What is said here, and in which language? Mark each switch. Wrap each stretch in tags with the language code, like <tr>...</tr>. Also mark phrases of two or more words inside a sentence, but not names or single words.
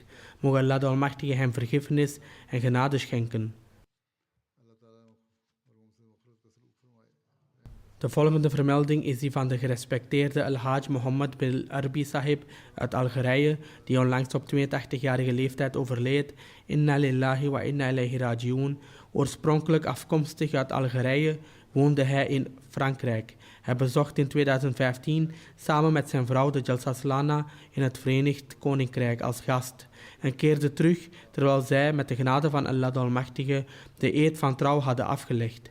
<nl>Mogen Allah de Almachtige hem vergiffenis en genade schenken. De volgende vermelding is die van de gerespecteerde Al-Hajj Mohammed bin Arbi Sahib uit Algerije, die onlangs op 82-jarige leeftijd overleed.</nl> <ar>إنا لله وإنا إليه راجعون.</ar> <nl>Oorspronkelijk afkomstig uit Algerije, woonde hij in Frankrijk. Hij bezocht in 2015 samen met zijn vrouw de Jalsa Salana in het Verenigd Koninkrijk als gast en keerde terug terwijl zij met de genade van Allah de Almachtige de eed van trouw hadden afgelegd.</nl>